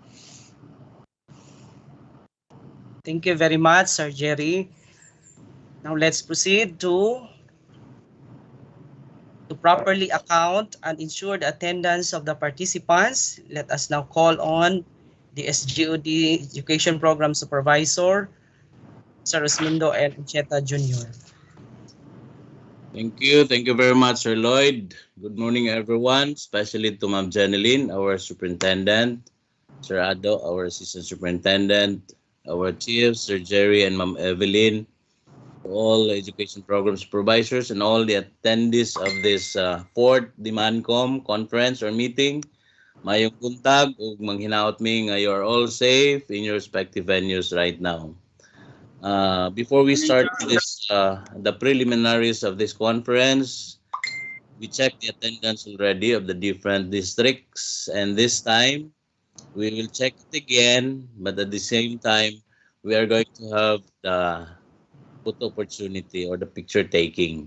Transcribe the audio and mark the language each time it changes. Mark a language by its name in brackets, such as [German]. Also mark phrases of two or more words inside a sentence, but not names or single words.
[English] Thank you very much, Sir Jerry. Now let's proceed to properly account and ensure the attendance of the participants. Let us now call on the SGOD Education Program Supervisor, Sir Rosmundo L. Ucheta Jr. Thank you. Thank you very much, Sir Lloyd. Good morning, everyone, especially to Ma'am Jeneline, our superintendent, Sir Ado, our assistant superintendent, our chiefs, Sir Jerry and Ma'am Evelyn, all education program supervisors, and all the attendees of this 4th DIMANCOM conference or meeting. [Cebuano] Mayong buntag ug manghinaot mi nga [English] you are all safe in your respective venues right now. Before we start this, the preliminaries of this conference, we checked the attendance already of the different districts, and this time we will check it again, but at the same time, we are going to have the photo opportunity or the picture taking.